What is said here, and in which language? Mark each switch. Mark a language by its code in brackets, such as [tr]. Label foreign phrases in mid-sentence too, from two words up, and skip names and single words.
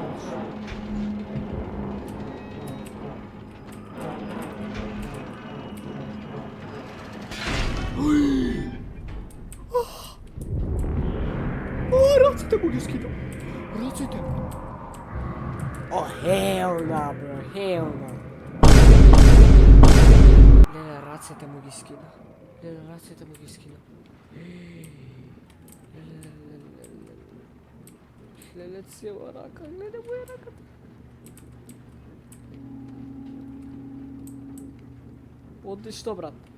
[mk] Раците му ги скидам. Раците. О, [en] hell no, bro, hell no. [mk] Леле, раците му ги скидам. Леле, цела рака, гледа му е раката. Одлично, брат.